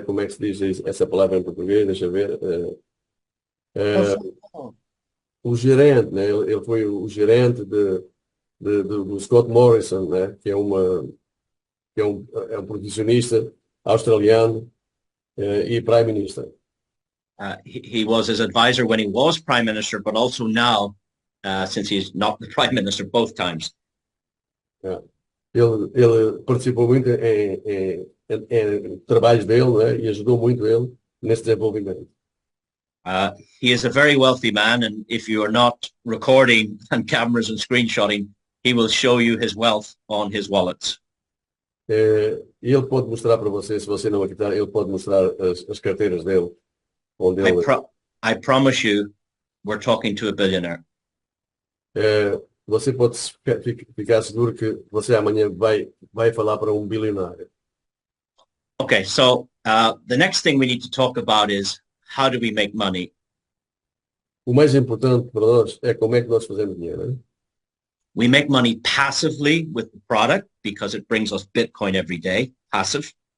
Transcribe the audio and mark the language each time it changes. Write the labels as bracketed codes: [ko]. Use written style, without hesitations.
[pt] Como é que se diz essa palavra em português? Deixa eu ver. O gerente, né? Ele foi o gerente do Scott Morrison, né? Que é um protecionista australiano e Prime Minister. [en] He was his advisor when he was Prime Minister, but also now, since he's not the Prime Minister both times. [pt] Ele participou muito em trabalhos dele, né? E ajudou muito ele nesse desenvolvimento. [en] He is a very wealthy man, and if you are not recording on cameras and screenshotting, he will show you his wealth on his wallets. [pt] Ele pode mostrar para você, se você não acreditar, ele pode mostrar as carteiras dele. Onde ele... [en] I promise you, we're talking to a billionaire. [pt] Você pode ficar seguro que você amanhã vai falar para bilionário. [en] Okay, so the next thing we need to talk about is how do we make money? [pt] O mais importante para nós é como é que nós fazemos dinheiro, né? [en] We make money passively with the product because it brings us Bitcoin every day, passive.